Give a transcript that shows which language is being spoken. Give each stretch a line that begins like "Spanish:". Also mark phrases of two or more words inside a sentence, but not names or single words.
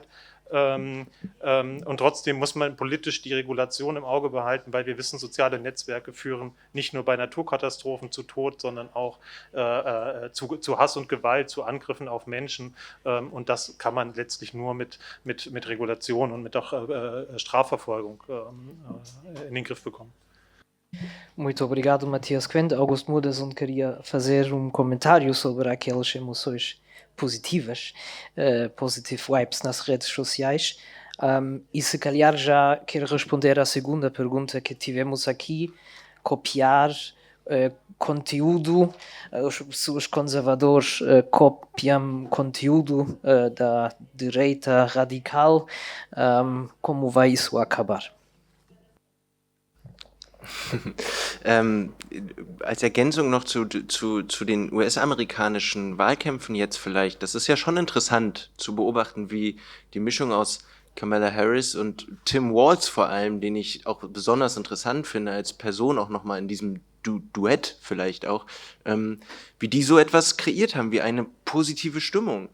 German: Und trotzdem muss man politisch die Regulation im Auge behalten, weil wir wissen, soziale Netzwerke führen nicht nur bei Naturkatastrophen zu Tod, sondern auch zu Hass und Gewalt, zu Angriffen auf Menschen. Und das kann man letztlich nur mit Regulation und mit auch Strafverfolgung in den Griff bekommen.
Portuguese: Muito obrigado, Matias Quente. Augusto Mudason queria fazer comentário sobre aquelas emoções positivas,
English: positive vibes
Portuguese: nas redes sociais, e se calhar já quer responder à segunda pergunta que tivemos aqui, copiar conteúdo, os conservadores copiam conteúdo da direita radical. Como vai isso acabar?
German: Als Ergänzung noch zu den US-amerikanischen Wahlkämpfen jetzt vielleicht, das ist ja schon interessant zu beobachten, wie die Mischung aus Kamala Harris und Tim Walz vor allem, den ich auch besonders interessant finde als Person, auch nochmal in diesem Duett vielleicht auch, wie die so etwas kreiert haben, wie eine positive Stimmung.